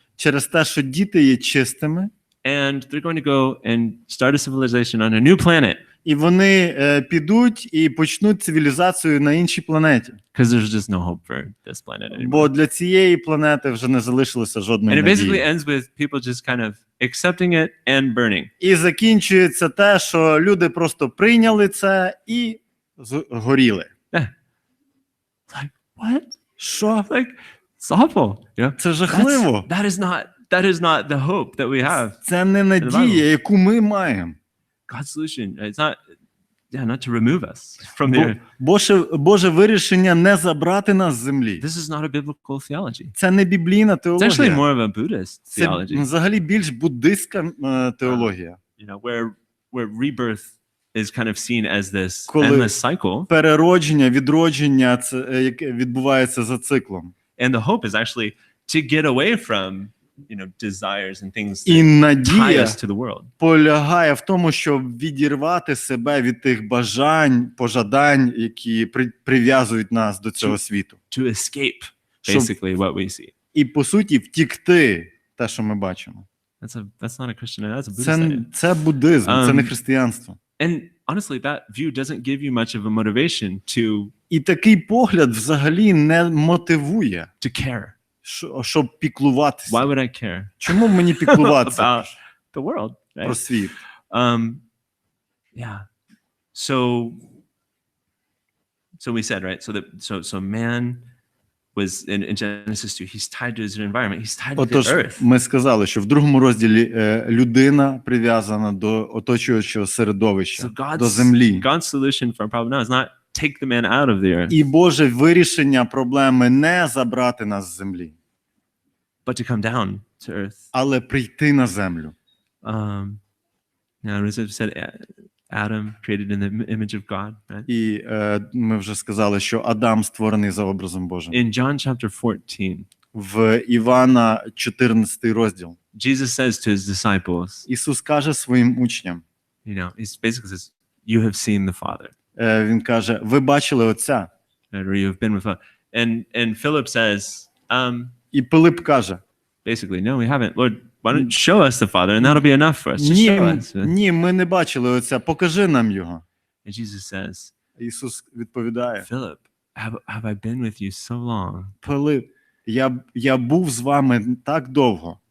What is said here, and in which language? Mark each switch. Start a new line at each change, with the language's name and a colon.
Ukrainian: через те, що діти є чистими,
English: and they're going to go and start a civilization on a new planet,
Ukrainian: і вони підуть і почнуть цивілізацію на іншій планеті.
English: because there's just no hope for this planet anymore.
Ukrainian: Бо для цієї планети вже не залишилося жодної
English: And it basically
Ukrainian: надії.
English: ends with people just kind of accepting it and burning.
Ukrainian: І закінчується те, що люди просто прийняли це і згоріли.
English: Like, what?
Ukrainian: Що?
English: Like, it's awful.
Ukrainian: Це жахливо.
English: That is not the hope that we have.
Ukrainian: Це не надія, яку ми маємо.
English: God's solution, it's not to remove us from the earth.
Ukrainian: Боже вирішення не забрати нас з землі.
English: This is not a biblical theology.
Ukrainian: Це не біблійна
English: It's actually
Ukrainian: теологія.
English: more of a Buddhist
Ukrainian: Це
English: theology.
Ukrainian: взагалі більш буддистська теологія.
English: Where rebirth is kind of seen as this
Ukrainian: Коли
English: endless cycle,
Ukrainian: переродження, відродження, це яке відбувається за циклом.
English: and the hope is actually to get away from desires and things
Ukrainian: І
English: that tie
Ukrainian: надія
English: us to the world.
Ukrainian: полягає в тому, щоб відірвати себе від тих бажань, пожадань, які прив'язують нас до цього світу.
English: To escape
Ukrainian: Щоб-
English: basically what we see.
Ukrainian: І, по суті, втікти те, що ми бачимо.
English: That's not a Christian, that's a Buddhist idea.
Ukrainian: Це буддизм, це не християнство.
English: And honestly, that view doesn't give you much of a motivation to
Ukrainian: І такий погляд взагалі не мотивує,
English: care.
Ukrainian: щоб піклуватися.
English: Why would I care
Ukrainian: Чому мені піклуватися
English: about the world?
Ukrainian: про
English: Right?
Ukrainian: світ?
English: Yeah. So we said, right? So man was in Genesis 2, he's tied to his environment, he's tied to the
Ukrainian: Отож,
English: earth.
Ukrainian: ми сказали, що в другому розділі людина прив'язана до оточуючого середовища, до землі.
English: God's solution for our problem now is not take the man out of the earth,
Ukrainian: І Боже вирішення проблеми не забрати нас з землі,
English: but to come down to earth.
Ukrainian: але прийти на землю.
English: As I've said, Adam created in the image of God, right?
Ukrainian: І ми вже сказали, що Адам створений за образом Божим.
English: In John chapter 14,
Ukrainian: В Івана 14 розділ.
English: Jesus says to his disciples,
Ukrainian: Ісус каже своїм учням,
English: he basically says, you have seen the Father.
Ukrainian: Він каже, ви бачили Отця.
English: Right? Or you have been with Father. And Philip says,
Ukrainian: І Пилип каже,
English: basically, no, we haven't. Lord, why don't you show us the Father, and that'll be enough for us. Just show us.
Ukrainian: ні, ми не бачили Отця, покажи нам Його.
English: And Jesus says,
Ukrainian: Ісус відповідає,
English: Philip, have I been with you so long?
Ukrainian: Пилип, я був з вами так довго.